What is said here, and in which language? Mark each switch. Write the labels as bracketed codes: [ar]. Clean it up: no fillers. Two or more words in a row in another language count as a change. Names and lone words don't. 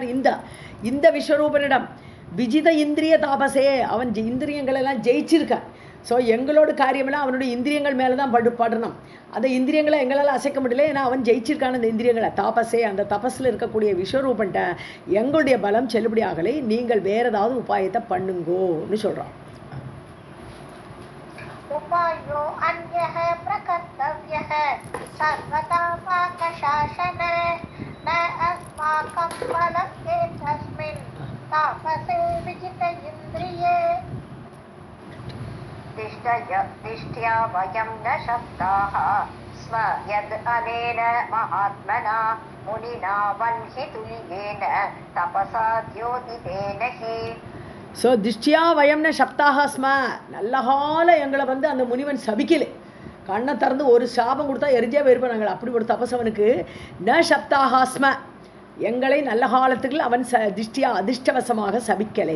[ta] இந்த விஸ்வரூபனிடம் [sa] विजित इन्द्रिय तापसे, [ta] அவன் இந்திரியங்களெல்லாம் ஜெயிச்சிருக்கான். ஸோ எங்களோட காரியமெல்லாம் அவனுடைய இந்திரியங்கள் மேலே தான் படணும். அந்த இந்திரியங்களை எங்களால் அசைக்க முடியல, ஏன்னா அவன் ஜெயிச்சிருக்கான அந்த இந்திரியங்களை. தாபஸே, அந்த தபஸில் இருக்கக்கூடிய விஸ்வரூபன்ட்ட எங்களுடைய பலம் செல்லுபடி ஆகலை, நீங்கள் வேறு ஏதாவது உபாயத்தை பண்ணுங்கோன்னு சொல்கிறான். [sa] उपायो अन्यः प्रकर्तव्यः सर्वदा पाकशासन न अस्माकं बलं एतस्मिन् तापसे विजित इन्द्रिये. तिष्ठ्या वयं न शब्दाः स्म यद् अनेन महात्मना मुनिना वह्नितुल्येन तपसा द्योतितेन हि. [ta] ஸோ [sa] दिष्ट्या वयंन शप्ताः स्म, [ta] நல்ல கால எங்களை வந்து அந்த முனிவன் சபிக்கலை. கண்ணை திறந்து ஒரு சாபம் கொடுத்தா எரிஞ்சே போயிருப்போம் நாங்கள். அப்படி ஒரு தபசவனுக்கு [sa] न शप्ताःस्म [ta] எங்களை நல்ல காலத்துக்கு அவன் அதிர்ஷ்டவசமாக சபிக்கலை.